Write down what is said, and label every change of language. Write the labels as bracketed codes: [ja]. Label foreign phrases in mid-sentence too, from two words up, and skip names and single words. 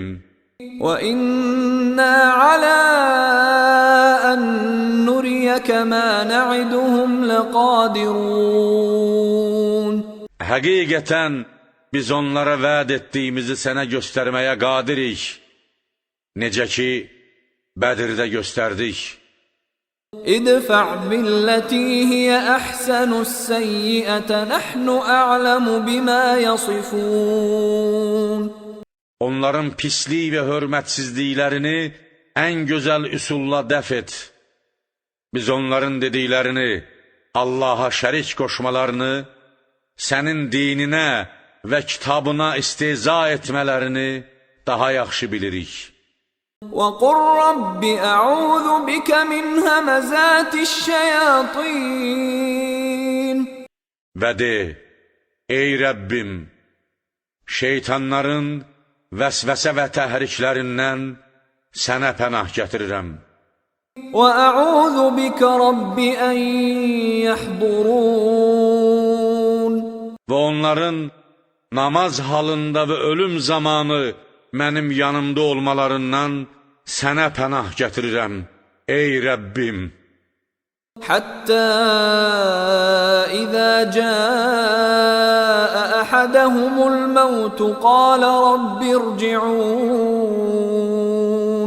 [ar] وَإِنَّا عَلَىٰ أَن نُّرِيَكَ مَا نَعِدُهُمْ لَقَادِرُونَ. [az] Həqiqətən biz onlara vəd etdiyimizi sənə göstərməyə qadirik, necə ki, Bədirdə göstərdik. [ar] ادْفَعْ بِالَّتِي هِيَ أَحْسَنُ السَّيِّئَةَ نَحْنُ أَعْلَمُ بِمَا يَصِفُونَ. [az] Onların pislik və hörmətsizliklərini ən gözəl üsulla dəf et. Biz onların dediklərini, Allaha şərik qoşmalarını, sənin dininə və kitabına istehza etmələrini daha yaxşı bilirik. [ar] وَقُلْ رَبِّ أَعُوذُ بِكَ مِنْ هَمَزَاتِ الشَّيَاطِينِ. [az] Və de, ey Rəbbim, şeytanların vəsvəsə və təhriklərindən sənə pənah gətirirəm. [ar] وَأَعُوذُ بِكَ رَبِّ أَنْ يَحْضُرُونَ. [az] Və onların namaz halında və ölüm zamanı mənim yanımda olmalarından sənə pənah gətirirəm, ey Rəbbim. [ar] حَتَّىٰ إِذَا جَاءَ أَحَدَهُمُ الْمَوْتُ قَالَ رَبِّ ارْجِعُونِ.